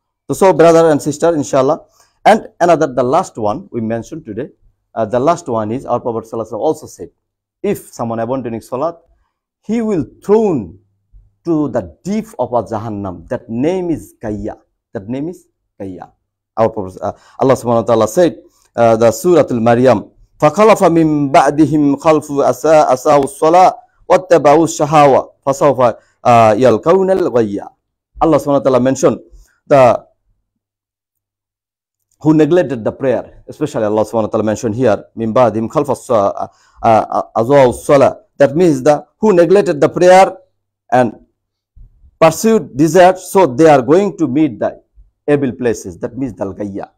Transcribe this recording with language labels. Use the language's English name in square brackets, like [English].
[English] So brother and sister, inshallah. And another, the last one we mentioned today, the last one is our Prophet ﷺ also said, if someone abandoning salat, he will thrown to the deep of a Jahannam. That name is Kayya. That name is Kayya. Our Prophet, Allah subhanahu wa ta'ala said, the Surah Al-Maryam, [Arabic] فَخَلَفَ مِن بَعْدِهِمْ خَلْفُ أَسَاءُ الصَّلَاةِ وَاتَّبَعُوا الشَّهَوَةَ فَسَوْفَ يَلْقَوْنَ الْغَيَّةَ. [English] Allah subhanahu wa ta'ala mentioned who neglected the prayer, especially Allah subhanahu wa ta'ala mentioned here, [Arabic] مِن بَعْدِهِمْ خَلْفَ أَسَاءُ الصَّلَاةِ. [English] That means who neglected the prayer and pursued desire, so they are going to meet the evil places. That means the Gayya.